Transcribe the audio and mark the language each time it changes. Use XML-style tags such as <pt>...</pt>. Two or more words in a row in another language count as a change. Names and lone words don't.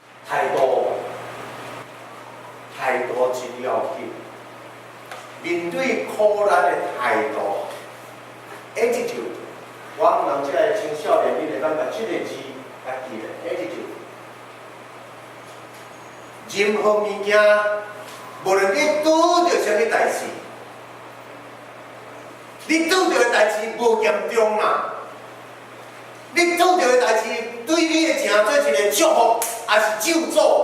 <nan>态度真要紧。面对苦难的态度 ，attitude， 我人这个青少年，你会当把这个字来记咧 ，attitude。任何物件，无论你拄着啥物代志，你拄着的代志无严重嘛？你拄着的代志对你会成做一个祝福，还是咒诅？</nan>